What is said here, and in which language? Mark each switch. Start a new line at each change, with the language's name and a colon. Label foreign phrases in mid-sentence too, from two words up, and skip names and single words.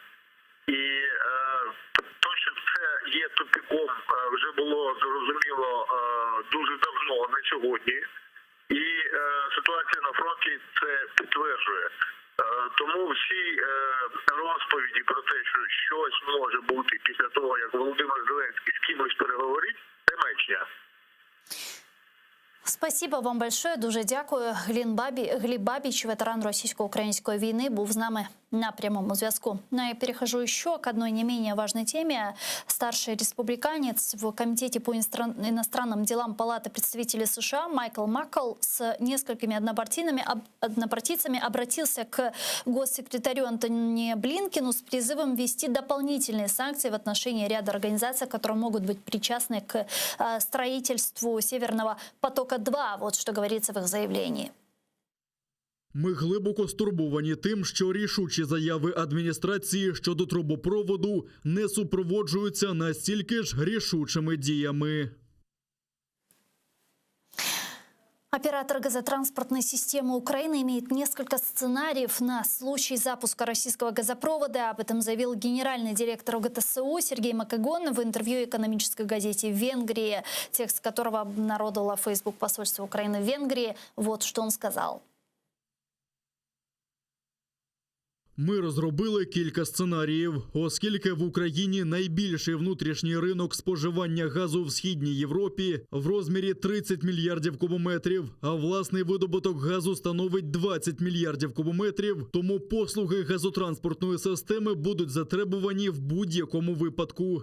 Ukrainian: І то, що це є тупиком, вже було зрозуміло дуже давно, не сьогодні. І ситуація на фронті це підтверджує. Тому всі розповіді про те, що щось може бути після того, як Володимир Зеленський з кимось переговорить, це маячня.
Russian: Спасибо вам большое,
Ukrainian: дуже дякую. Гліб Бабіч, ветеран російсько-української війни, був з нами на прямому зв'язку.
Russian: Ну, я перехожу еще к одной не менее важной теме. Старший республиканец в Комитете по иностранным делам Палаты представителей США Майкл Маккол с несколькими однопартийцами обратился к госсекретарю Антони Блинкену с призывом ввести дополнительные санкции в отношении ряда организаций, которые могут быть причастны к строительству Северного потока-2. Вот что говорится в их заявлении.
Ukrainian: Ми глибоко стурбовані тим, що рішучі заяви адміністрації щодо трубопроводу не супроводжуються настільки ж рішучими діями.
Russian: Оператор газотранспортной системы Украины имеет несколько сценариев на случай запуска российского газопровода. Об этом заявил генеральный директор ОГТСУ Сергей Макэгон в интервью экономической газете «Венгрия», текст которого обнародовало Facebook посольство Украины в Венгрии. Вот что он сказал.
Ukrainian: Ми розробили кілька сценаріїв, оскільки в Україні найбільший внутрішній ринок споживання газу в Східній Європі в розмірі 30 мільярдів кубометрів, а власний видобуток газу становить 20 мільярдів кубометрів, тому послуги газотранспортної системи будуть затребувані в будь-якому випадку.